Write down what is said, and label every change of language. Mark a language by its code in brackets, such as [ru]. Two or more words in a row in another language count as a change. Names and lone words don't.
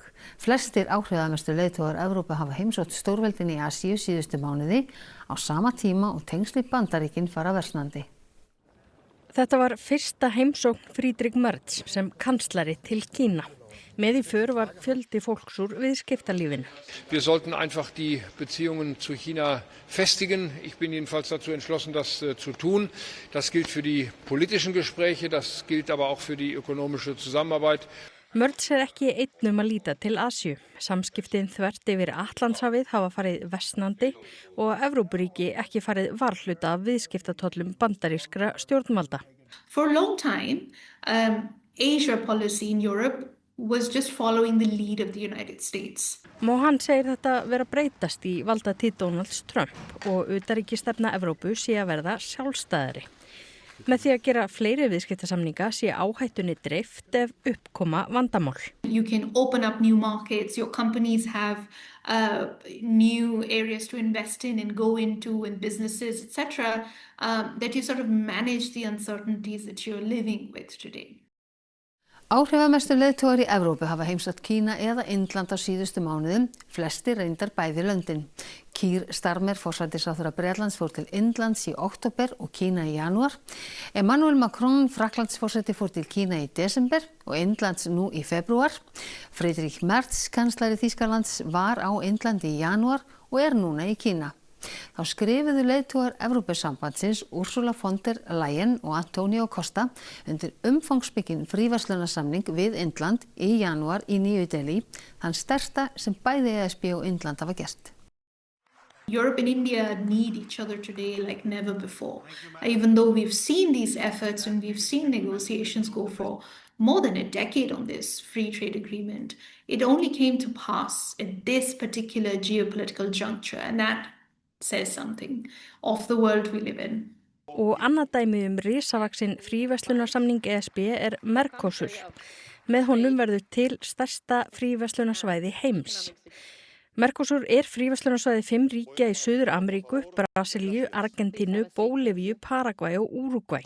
[is] Flestir áhrifamestu leiðtogar Evrópu hafa heimsótt stórveldin í Asíu síðustu mánuði á sama tíma og tengsl við Bandaríkin fara versnandi. Þetta var fyrsta heimsókn Friedrich Merz sem kanslari til Kína. Með í för var fjöldi fólks úr viðskiptalífinu. [de] Wir sollten einfach die Beziehungen zu China festigen. Ich bin jedenfalls dazu entschlossen, das zu tun. Das gilt für die politischen Gespräche, das gilt aber auch für die ökonomische Zusammenarbeit. [is] Merz ekki einn að líta til Asíu. Samskiptin þvert yfir Atlantshafið hafa farið versnandi og Evrópuríki ekki farið varhluta af viðskiptatollum bandarískra stjórnvalda. [en] For a long time, Asia policy in Europe was just following the lead of the United States. [is] Mohan segir þetta vera breytast í valdatíð Donalds Trump og utanríkisstefna Evrópu sé að verða sjálfstæðari. Með því að gera fleiri viðskiptasamninga sé áhættunni dreift ef uppkoma vandamál. [en] You can open up new markets, your companies have new areas to invest in and go into and businesses, etc. That you sort of manage the uncertainties that you're living with today. [is] Áhrifamestu leiðtogar í Evrópu hafa heimsótt Kína eða Indland á síðustu mánuðum, flestir reyndar bæði löndin. Keir Starmer, forsætisráðherra Bretlands, fór til Indlands í október og Kína í janúar. Emmanuel Macron, Frakklandsforseti, fór til Kína í desember og Indlands nú í febrúar. Friedrich Merz, kanslari Þýskalands, var á Indlandi í janúar og er núna í Kína. Þá skrifuðu leiðtogar Evrópusambandsins Ursula von der Leyen og Antonio Costa undir umfangsmikinn fríverslunarsamning við Indland í janúar í Nýju Delí, þann stærsta sem bæði ESB og Indland hafa gert. [en] Europe and India need each other today like never before. Even though we've seen these efforts and we've seen negotiations go for more than a decade on this free trade agreement, it only came to pass at this particular geopolitical juncture, and that says something of the world we live in. [is] Og annað dæmi risavaxinn fríverslunarsamning ESB er Mercosur. Með honum verður til stærsta fríverslunarsvæði heims. Mercosur er fríverslunarsvæði 5 ríkja í Suður-Ameríku, Brasilíu, Argentínu, Bólivíu, Paragvæ og Úrúgvæ.